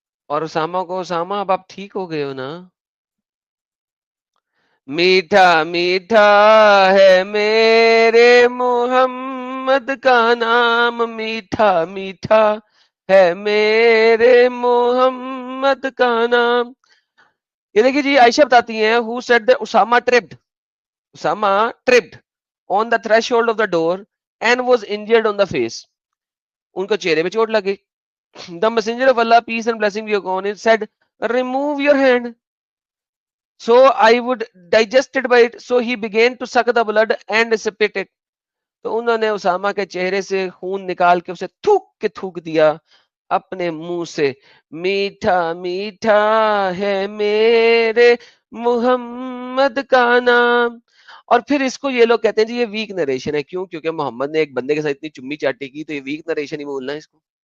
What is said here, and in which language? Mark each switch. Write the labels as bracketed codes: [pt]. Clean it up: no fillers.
[ur] اور اسامہ کو, اسامہ اب آپ ٹھیک ہو گئے ہو نا؟ میٹھا میٹھا ہے میرے محمد کا نام, میٹھا میٹھا ہے میرے محمد کا نام. یہ دیکھیے جی, عائشہ بتاتی ہیں [en] who said that Usama tripped on the threshold of the door and was injured on the face. [ur] ان کو چہرے پہ چوٹ لگ گئی. [en] The messenger of Allah, peace and blessing be upon him, said, remove your hand so I would digest it by it. So he began to suck the blood and spit it. [ur] تو انہوں نے اسامہ کے چہرے سے خون نکال کے اسے تھوک دیا اپنے منہ سے. میٹھا میٹھا ہے میرے محمد کا نام. اور پھر اس کو یہ لوگ کہتے ہیں جی یہ ویک نریشن ہے. کیوں؟ کیونکہ محمد نے ایک بندے کے ساتھ اتنی چمی چاٹی کی, تو یہ ویک نریشن ہی بولنا ہے اس کو.